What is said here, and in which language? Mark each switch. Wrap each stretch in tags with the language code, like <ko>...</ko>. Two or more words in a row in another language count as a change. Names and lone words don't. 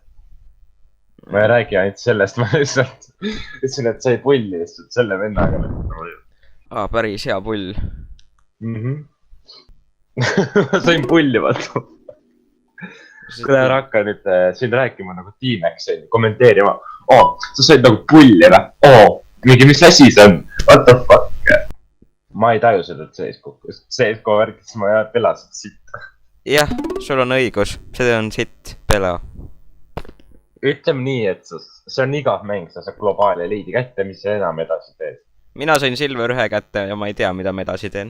<et>Ma ei räägi ainult sellest, ma lihtsalt ütlesin, et sai pulli lihtsalt selle vennaga. Päris hea pull. Ma sain pulli, vaata. Kuule, ära hakka nüüd siin rääkima nagu T-Max, kommenteerima. Sa said nagu pulli, või? Mingi, mis asi see on?</et> <en>What the fuck?</en> <et>Ma ei taju seda CSGO värkis, ma pelasin siit. Jah, sul on õigus, see on sitt pela. Ütleme nii, et see on igav mäng, sa saad globaali liidi kätte, mis sa enam edasi teed. Mina sain Silver 1 kätte ja ma ei tea, mida ma edasi teen.</et>